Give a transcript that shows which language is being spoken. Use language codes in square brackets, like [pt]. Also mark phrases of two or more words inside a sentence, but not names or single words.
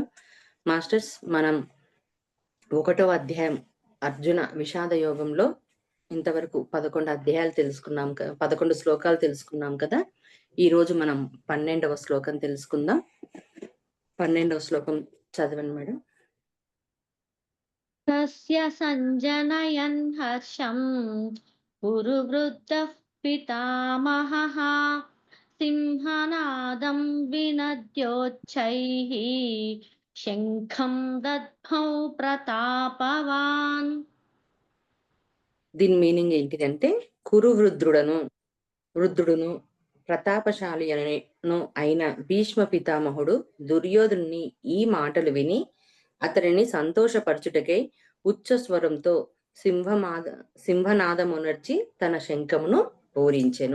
[te] మాస్టర్స్, మనం 1వ అధ్యాయం అర్జున విషాద యోగంలో ఇంతవరకు 11 అధ్యాయాలు తెలుసుకున్నాం 11 శ్లోకాలు తెలుసుకున్నాం కదా. ఈ రోజు మనం 12వ శ్లోకం తెలుసుకుందాం. 12వ శ్లోకం చదవండి మేడం. [sa] तस्य सञ्जनयन् हर्षं कुरुवृद्धः पितामहः सिंहनादं विनद्योच्चैः शङ्खं दद्मौ प्रतापवान्. [te] దీని మీనింగ్ ఏంటిదంటే, వృద్ధుడును ప్రతాపశాలి అయిన భీష్మ పితామహుడు దుర్యోధనుని ఈ మాటలు విని అతనిని సంతోషపరచుటకై ఉచ్చ స్వరంతో సింహనాదమునర్చి తన శంఖమును పూరించెను.